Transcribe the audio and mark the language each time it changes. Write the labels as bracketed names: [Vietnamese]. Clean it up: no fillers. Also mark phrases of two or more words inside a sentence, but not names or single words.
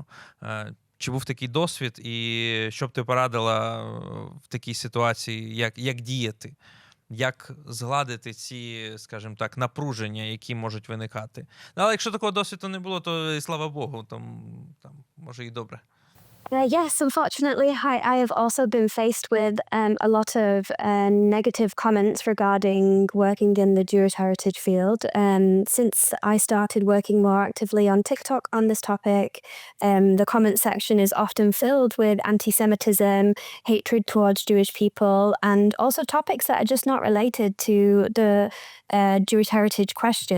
[Ukrainian] Чи був такий досвід, і що б ти порадила в такій ситуації, як діяти? Як згладити ці, скажімо так, напруження, які можуть виникати? Але якщо такого досвіду не було, то і слава Богу, там може і добре. [English] Yes, unfortunately, I have also been faced with a lot of negative comments regarding working in the Jewish heritage field. Since I started working more actively on TikTok on this topic, the comment section is often filled with anti-Semitism, hatred towards Jewish people, and also topics that are just not related to the Jewish heritage question.